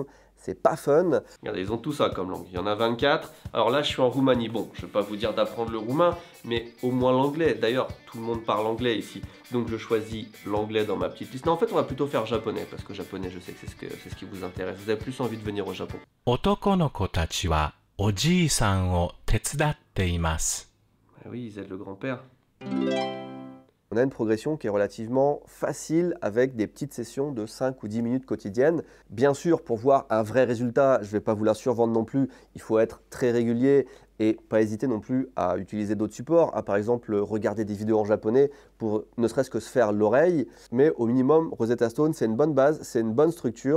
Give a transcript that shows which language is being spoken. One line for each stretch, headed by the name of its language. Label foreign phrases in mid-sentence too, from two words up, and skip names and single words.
French: C'est pas fun. Regardez, ils ont tout ça comme langue. Il y en a 24. Alors là, je suis en Roumanie. Bon, je ne vais pas vous dire d'apprendre le roumain, mais au moins l'anglais. D'ailleurs, tout le monde parle anglais ici. Donc je choisis l'anglais dans ma petite liste. Non, en fait, on va plutôt faire japonais, parce que japonais, je sais que c'est ce qui vous intéresse. Vous avez plus envie de venir au Japon.
Japanese: 男の子たちはおじいさんを手伝っています。
French: Ah oui, ils aident le grand-père. On a une progression qui est relativement facile avec des petites sessions de 5 ou 10 minutes quotidiennes. Bien sûr, pour voir un vrai résultat, je ne vais pas vous la survendre non plus, il faut être très régulier et pas hésiter non plus à utiliser d'autres supports, par exemple regarder des vidéos en japonais pour ne serait-ce que se faire l'oreille, mais au minimum Rosetta Stone c'est une bonne base, c'est une bonne structure.